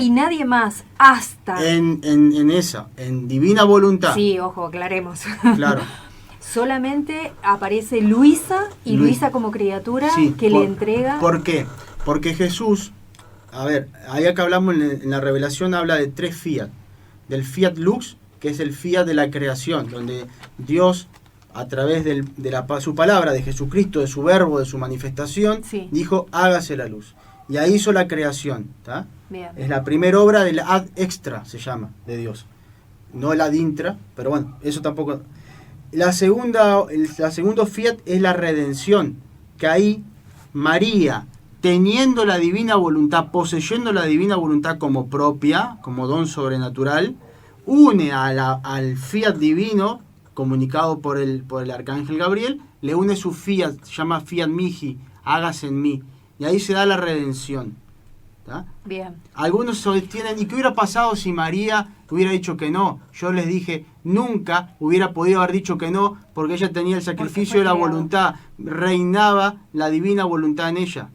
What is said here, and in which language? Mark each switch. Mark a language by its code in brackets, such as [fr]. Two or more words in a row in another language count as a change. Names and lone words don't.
[es] más hasta en divina voluntad. Sí, ojo, aclaremos. Claro. Solamente aparece Luisa y Luisa como criatura, sí, que le entrega. ¿Por qué? Porque Jesús, a ver, allá que hablamos en la revelación, habla de 3 fiat. Del [la] fiat lux, [es] que es el fiat de la creación, donde Dios, a través de su palabra, de Jesucristo, de su verbo, de su manifestación, sí, dijo, hágase la luz. Y ahí hizo la creación, ¿tá? Bien. Es la primera obra del [la] ad extra, [es] se llama, de Dios. No el [la] ad intra, [es] pero bueno, eso tampoco... El segundo fiat es la redención, que ahí María, teniendo la divina voluntad, poseyendo la divina voluntad como propia, como don sobrenatural, une al fiat divino, comunicado por el arcángel Gabriel, le une su fiat, se llama [la] fiat mihi, [es] hágase en mí, y ahí se da la redención. ¿Tá? Bien. Algunos sostienen, ¿y qué hubiera pasado si María hubiera dicho que no? Yo les dije, nunca hubiera podido haber dicho que no, porque ella tenía el sacrificio de la voluntad, reinaba la divina voluntad en ella.